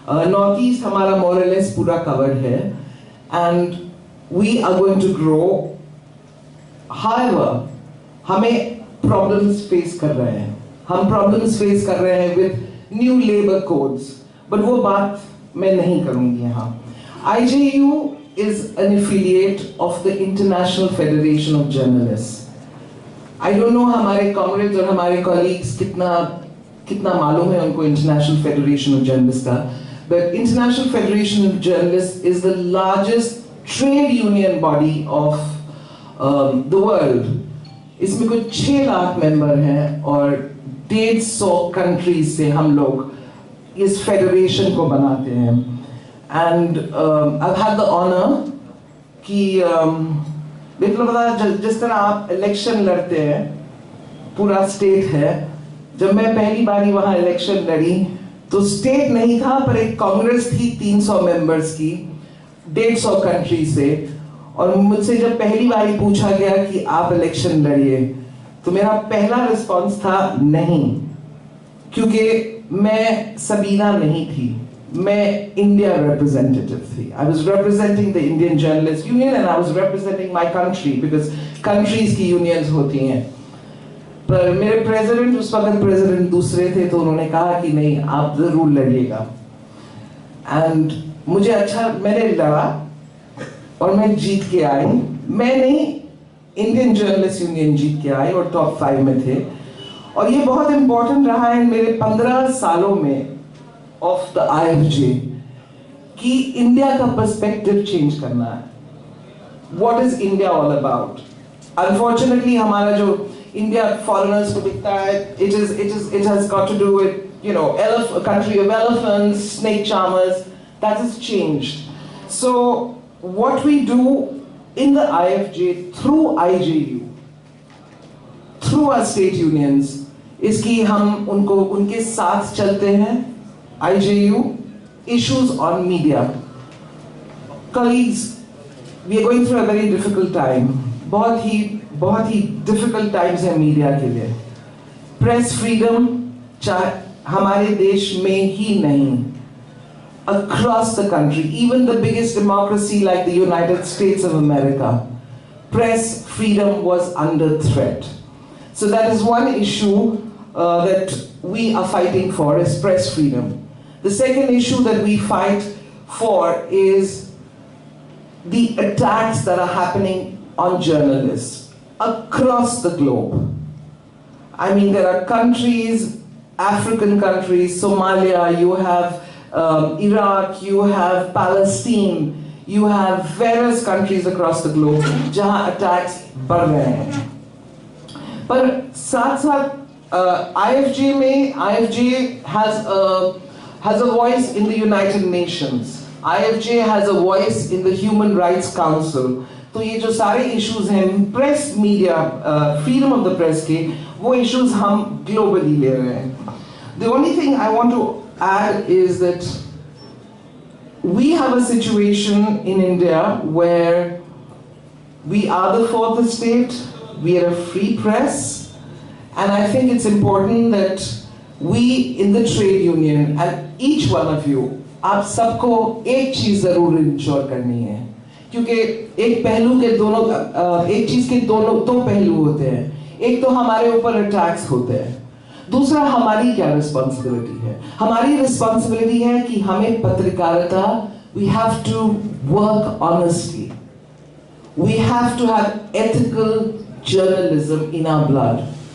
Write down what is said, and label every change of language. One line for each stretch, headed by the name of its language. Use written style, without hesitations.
English: North east हमारा more or less पूरा covered है and we are going to grow.
Hindi: However, हमें problems face कर रहे हैं. हम problems face कर रहे हैं
English: with new labor codes,
Hindi: but वो बात मैं नहीं करूँगी यहाँ.
English: IJU is an affiliate of the International Federation of Journalists. I don't know
Hindi: हमारे comrades और हमारे colleagues कितना मालूम है उनको International Federation of Journalists का,
English: the International Federation of Journalists is the largest trade union body of the world.
Hindi: इसमें कुछ 6 लाख मेंबर हैं और 150 कंट्रीज से हम लोग इस फेडरेशन को बनाते हैं.
English: And I've had the honor
Hindi: कि जिस तरह आप इलेक्शन लड़ते हैं, पूरा स्टेट है. जब मैं पहली बारी वहाँ इलेक्शन लड़ी तो स्टेट नहीं था, पर एक कांग्रेस थी 300 मेंबर्स की 150 कंट्री से. और मुझसे जब पहली बारी पूछा गया कि आप इलेक्शन लड़िए, तो मेरा पहला रिस्पांस था नहीं, क्योंकि मैं सबीना नहीं थी, मैं इंडिया रिप्रेजेंटेटिव थी.
English: I was representing the Indian Journalists Union and I was representing my country because countries की unions होती हैं.
Hindi: पर मेरे प्रेसिडेंट, उस वक्त प्रेसिडेंट दूसरे थे, तो उन्होंने कहा कि नहीं, आप जरूर लड़िएगा. एंड मुझे अच्छा, मैंने लड़ा और मैं जीत के आई. मैं नहीं, इंडियन जर्नलिस्ट यूनियन जीत के आई और टॉप 5 में थे. और ये बहुत इंपॉर्टेंट रहा है मेरे 15 सालों में ऑफ द IFJ कि इंडिया का पर्सपेक्टिव चेंज करना है.
English: What is India all about?
Hindi: Unfortunately हमारा जो इंडिया फॉरेनर्स को दिखता है,
English: it has got to do with, you know, a country of elephants, snake charmers. That has changed. So what we do in the IFJ through IJU, through our state unions, is
Hindi: कि हम उनके साथ चलते हैं.
English: IJU issues on media. Colleagues, we are going through a very difficult time.
Hindi: बहुत ही difficult times है media के लिए.
English: press freedom
Hindi: चाहे हमारे देश में ही नहीं,
English: across the country, even the biggest democracy like the United States of America, press freedom was under threat. So that is one issue that we are fighting for, is press freedom. The second issue that we fight for is the attacks that are happening on journalists across the globe. I mean, there are countries, African countries, Somalia, you have Iraq, you have Palestine, you have various countries across the globe जहाँ attacks
Hindi: बढ़ रहे हैं. पर साथ साथ IFJ में,
English: IFJ has a voice in the United Nations. IFJ has a voice in the Human Rights Council.
Hindi: तो ये जो सारे इश्यूज हैं press media freedom of the press के, वो इश्यूज हम ग्लोबली ले रहे हैं.
English: the only thing I want to add is that we have a situation in India where we are the 4th estate, we are a free press, and I think it's important that we in the trade union and each one of you,
Hindi: आप सबको एक चीज जरूर ensure करनी है, क्योंकि एक पहलू के दोनों, एक चीज के दो पहलू होते हैं. एक तो हमारे ऊपर अटैक्स होते हैं, दूसरा हमारी क्या रिस्पॉन्सिबिलिटी है. हमारी रिस्पॉन्सिबिलिटी है कि हमें पत्रकारिता,
English: We have to work honestly, we have to have ethical journalism in our blood.